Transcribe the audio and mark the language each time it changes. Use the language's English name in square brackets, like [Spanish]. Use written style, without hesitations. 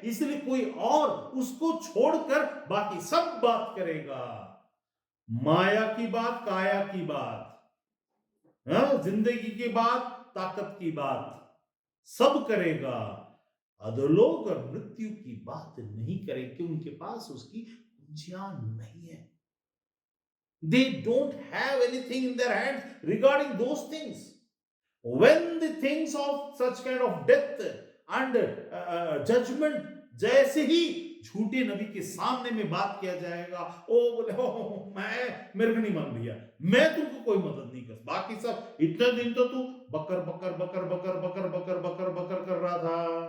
[Hindi] इसलिए कोई और उसको छोड़कर बाकी सब बात करेगा, माया की बात, काया की बात, जिंदगी की बात, ताकत की बात, सब करेगा, अधोलोक और मृत्यु की बात नहीं करे, क्योंकि उनके पास उसकी कुंजियां नहीं है। [English] They don't have anything in their hands regarding those things. When the things of such kind of death and judgment, [Hindi] जैसे ही झूठे नबी के सामने में बात किया जाएगा, ओ बोले हो मैं, मेरे को नहीं मान भैया, मैं तुमको कोई मदद नहीं कर, बाकी सब इतने दिन तो तू बकर बकर बकर बकर बकर बकर बकर बकर कर रहा था,